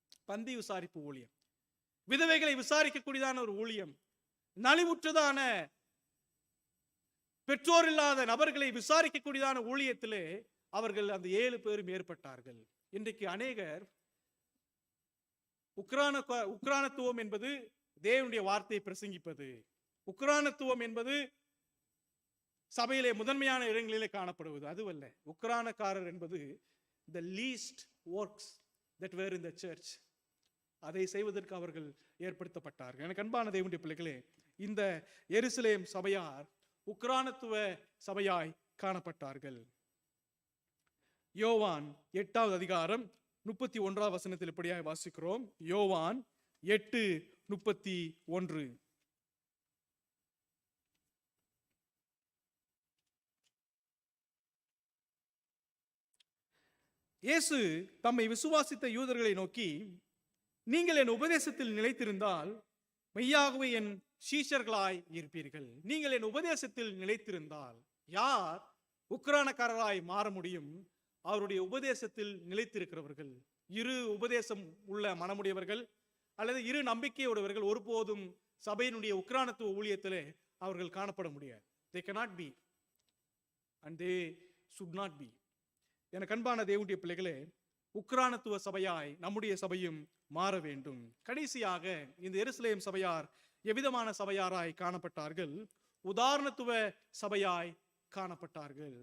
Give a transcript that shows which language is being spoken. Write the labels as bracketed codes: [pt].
[ta] பந்தி விசாரிப்பு ஊழியம், விதவைகளை விசாரிக்கக்கூடியதான ஒரு ஊழியம், நலிவுற்றதான பெற்றோர் இல்லாத நபர்களை விசாரிக்கக்கூடியதான ஊழியத்திலே அவர்கள் அந்த 7 பேரும் ஏற்பட்டார்கள். இன்றைக்கு அநேகர் உக்ரானத்துவம் என்பது தேவனுடைய வார்த்தையை பிரசங்கிப்பது, உக்ரானத்துவம் என்பது சபையிலே முதன்மையான இடங்களிலே காணப்படுவது, அதுவல்ல. உக்ரானக்காரர் என்பது [en] the least works that were in the church, [ta] அதை செய்வதற்கு அவர்கள் ஏற்படுத்தப்பட்டார்கள். எனக்கு அன்பான தேவனுடைய பிள்ளைகளே, இந்த எருசலேம் சபையார் உக்ரானத்துவ சபையாய் காணப்பட்டார்கள். யோவான் 8வது அதிகாரம் 31வது வசனத்தில் இப்படியாய் வாசிக்கிறோம். யோவான் 8:31. இயேசு தம்மை விசுவாசித்த யூதர்களை நோக்கி, நீங்கள் என் உபதேசத்தில் நிலைத்திருந்தால் மெய்யாகவே என் சீஷர்களாய் இருப்பீர்கள். நீங்கள் என் உபதேசத்தில் நிலைத்திருந்தால், யார் உக்கிரானக்காரராய் மாற முடியும்? அவருடைய உபதேசத்தில் நிலைத்திருக்கிறவர்கள். இரு உபதேசம் உள்ள மனமுடையவர்கள் அல்லது இரு நம்பிக்கையுடையவர்கள் ஒருபோதும் சபையினுடைய உக்கிரானத்துவ ஊழியத்திலே அவர்கள் காணப்பட முடியாது. [en] they cannot be and they should not be. [ta] எனக்கு அன்பான தேவனுடைய பிள்ளைகளே, உக்கிரானத்துவ சபையாய் நம்முடைய சபையும் மாற வேண்டும். கடைசியாக இந்த எருசலேம் சபையார் எவ்விதமான சபையாராய் காணப்பட்டார்கள்? உதாரணத்துவ சபையாய் காணப்பட்டார்கள்.